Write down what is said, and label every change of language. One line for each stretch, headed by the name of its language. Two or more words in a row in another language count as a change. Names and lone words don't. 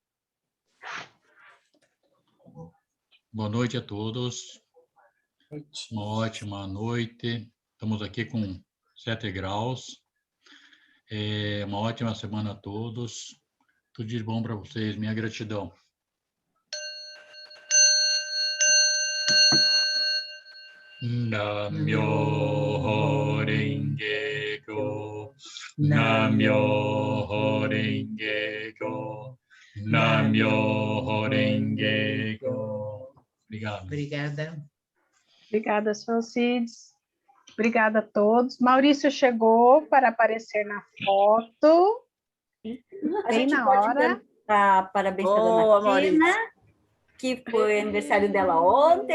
Portuguese: Boa noite a todos. Uma ótima noite. Estamos aqui com 7 graus. Uma ótima semana a todos. Tudo de bom para vocês. Minha gratidão.
Japanese: 南無妙 蓮華 経. 南無妙 蓮華 経. 南無妙 蓮華 経.
Portuguese: Obrigado. Obrigada. Obrigada, seu Alcides. Obrigada a todos. Maurício chegou para aparecer na foto. Bem na hora. Parabéns para a Dona Tina, que foi aniversário dela ontem.